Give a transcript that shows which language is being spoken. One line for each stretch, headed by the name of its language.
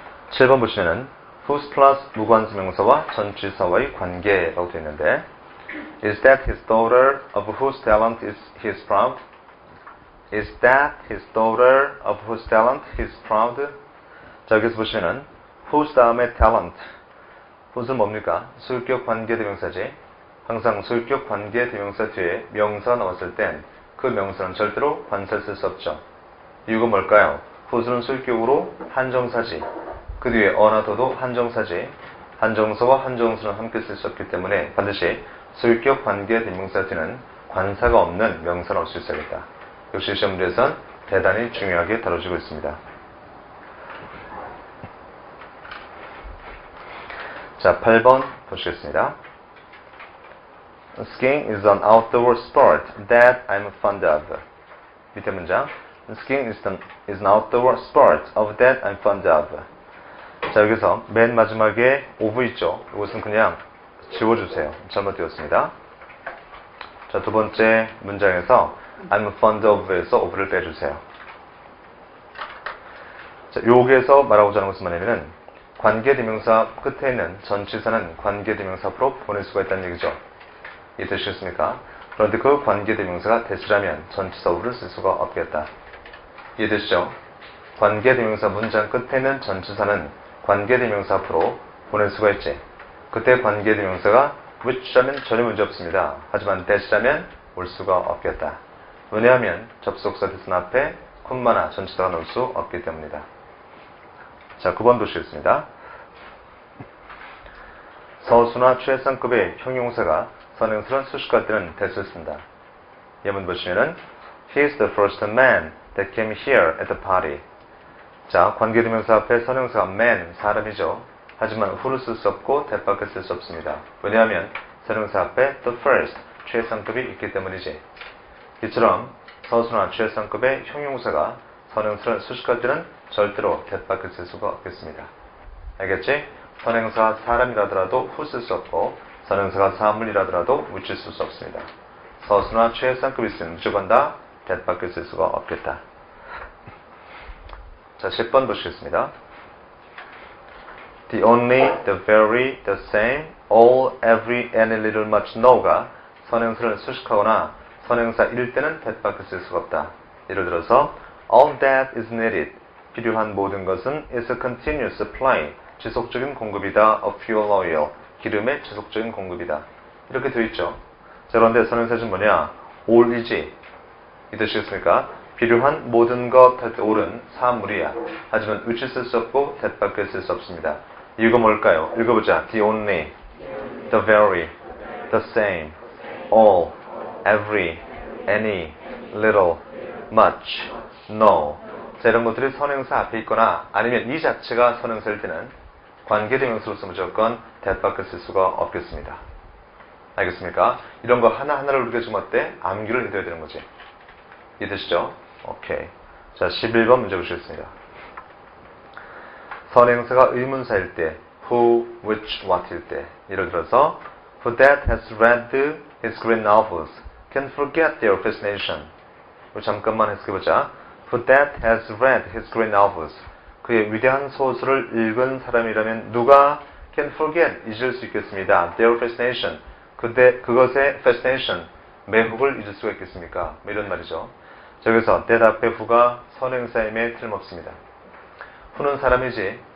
Korean: 칠 번 보시면은 whose plus 무관수명사와 전치사와의 관계라고 되어 있는데
English: is that his daughter of whose talent is he is proud? is that his daughter of whose talent he is proud?
Korean: 자, 여기서 보시면은 whose 다음에 talent whose는 뭡니까? 소유격 관계대명사지. 항상 소유격 관계대명사 뒤에 명사가 나왔을 땐 그 명사는 절대로 관사를 쓸 수 없죠. 이유가 뭘까요? whose는 소유격으로 한정사지. 그 뒤에 어나더도 한정사지. 한정사와 한정수는 함께 쓸 수 없기 때문에 반드시 소유격 관계대명사 뒤는 관사가 없는 명사가 나올 수 있어야겠다. 역시 시험 문제에선 대단히 중요하게 다뤄지고 있습니다. 자, 8번 보시겠습니다.
English: Skiing is an outdoor sport that I'm fond of.
Korean: 밑에 문장.
English: Skiing is an outdoor sport of that I'm fond of.
Korean: 자, 여기서 맨 마지막에 of 있죠. 이것은 그냥 지워주세요. 잘못되었습니다. 자, 두 번째 문장에서
English: I'm fond of
Korean: 에서 of를 빼주세요. 자, 여기에서 말하고자 하는 것은 뭐냐면은 관계대명사 끝에 있는 전치사는 관계대명사 앞으로 보낼 수가 있다는 얘기죠. 이해되시겠습니까? 그런데 그 관계대명사가 대시라면 전치사 of를 쓸 수가 없겠다. 이해되시죠? 관계대명사 문장 끝에 있는 전치사는 관계대명사 앞으로 보낼 수가 있지. 그때 관계대명사가 which라면 전혀 문제 없습니다. 하지만 that이라면 올 수가 없겠다. 왜냐하면 접속사 대신 앞에 콤마나 전치사가 넣을 수 없기 때문이다. 자, 9번 보시겠습니다. 서수나 최상급의 형용사가 선행사를 수식할 때는 that을 쓴다. 예문 보시면은
English: He is the first man that came here at the party.
Korean: 자, 관계대명사 앞에 선행사가 man, 사람이죠. 하지만 who를 쓸 수 없고 that밖에 쓸 수 없습니다. 왜냐하면 선행사 앞에 the first, 최상급이 있기 때문이지. 이처럼 서수나 최상급의 형용사가 선행사를 수식할 때는 절대로 that 밖에 쓸 수가 없겠습니다. 알겠지? 선행사가 사람이라더라도 who 쓸 수 없고 선행사가 사물이라더라도 which 쓸 수 없습니다. 서수나 최상급 있으면 무조건 다 that 밖에 쓸 수가 없겠다. 자, 10번 보시겠습니다.
English: The only, the very, the same, all, every, any, little, much, no가
Korean: 선행사를 수식하거나 선행사일 때는 that 밖에 쓸 수가 없다. 예를 들어서
English: all that is needed,
Korean: 필요한 모든 것은
English: is a continuous supply,
Korean: 지속적인 공급이다.
English: of fuel oil,
Korean: 기름의 지속적인 공급이다. 이렇게 되어 있죠. 자, 그런데 선행사는 뭐냐? all이지. 이 뜻이겠습니까? 필요한 모든 것 할 때 all은 사물이야. 하지만 which 쓸 수 없고 that 밖에 쓸 수 없습니다. 이유가 뭘까요? 읽어보자.
English: The only, the very, the same, all, every, any, little, much, no.
Korean: 자, 이런 것들이 선행사 앞에 있거나 아니면 이 자체가 선행사일 때는 관계대명사로서 무조건 that 밖에 쓸 수가 없겠습니다. 알겠습니까? 이런 거 하나하나를 우리가 좀 어때? 암기를 해둬야 되는 거지. 이해되시죠? 오케이. 자, 11번 문제 보시겠습니다. 선행사가 의문사일 때
English: who, which, what일 때
Korean: 예를 들어서
English: who that has read his great novels can forget their fascination.
Korean: 우리 잠깐만 해석해보자.
English: Who that has read his great novels.
Korean: 그의 위대한 소설을 읽은 사람이라면 누가 can forget, 잊을 수 있겠습니다.
English: Their fascination.
Korean: 그것의 fascination, 매혹을 잊을 수가 있겠습니까? 이런 말이죠. 저기서 that 앞에 who가 선행사임에 틀림없습니다. who는 사람이지.